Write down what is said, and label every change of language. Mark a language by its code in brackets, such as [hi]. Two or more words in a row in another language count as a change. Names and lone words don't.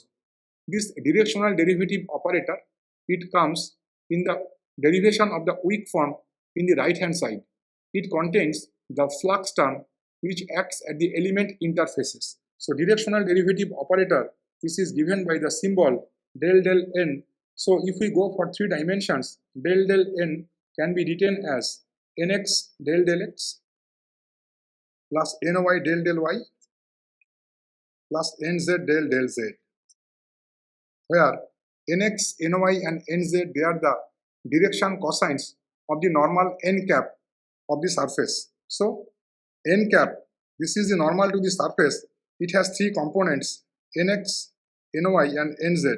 [en] This directional derivative operator, it comes in the derivation of the weak form in the right hand side. It contains the flux term which acts at the element interfaces. So directional derivative operator, this is given by the symbol del del n. So if we go for 3 dimensions, del del n can be written as nx del del x plus ny del del y plus nz del del z, where nx, ny and nz, they are the direction cosines of the normal n cap of the surface. So n cap, this is the normal to the surface. It has 3 components, nx, ny and nz.